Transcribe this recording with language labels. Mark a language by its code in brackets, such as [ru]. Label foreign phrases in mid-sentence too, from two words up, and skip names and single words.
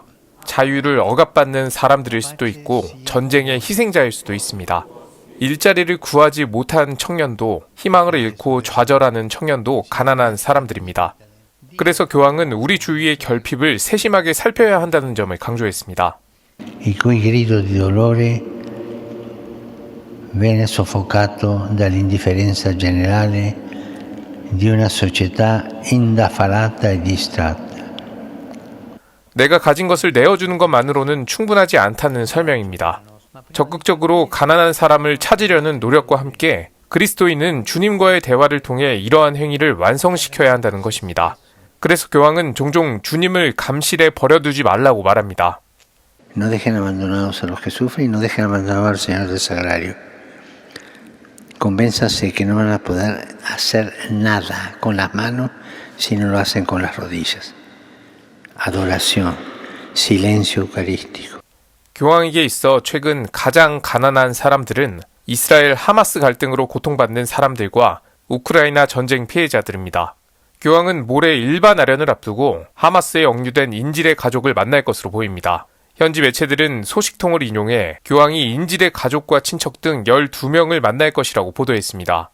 [ko] 자유를 억압받는 사람들일 수도 있고 전쟁의 희생자일 수도 있습니다. 일자리를 구하지 못한 청년도, 희망을 잃고 좌절하는 청년도 가난한 사람들입니다. 그래서 교황은 우리 주위의 결핍을 세심하게 살펴야 한다는 점을 강조했습니다. [it] Il cui grido di dolore viene soffocato dall'indifferenza generale di una società indaffarata e distratta. [ko] 내가 가진 것을 내어주는 것만으로는 충분하지 않다는 설명입니다. 적극적으로 가난한 사람을 찾으려는 노력과 함께 그리스도인은 주님과의 대화를 통해 이러한 행위를 완성시켜야 한다는 것입니다. 그래서 교황은 종종 주님을 감실에 버려두지 말라고 말합니다. [es] No dejen abandonados a los que sufren y no dejen abandonados al Señor del Sagrario. Convénzase que no van a poder hacer nada con las manos si no lo hacen con las rodillas. Adoración, silencio eucarístico. [ko] 교황에게 있어 최근 가장 가난한 사람들은 이스라엘 하마스 갈등으로 고통받는 사람들과 우크라이나 전쟁 피해자들입니다. 교황은 모레 일반 아련을 앞두고 하마스에 억류된 인질의 가족을 만날 것으로 보입니다. 현지 매체들은 소식통을 인용해 교황이 인질의 가족과 친척 등 12명을 만날 것이라고 보도했습니다.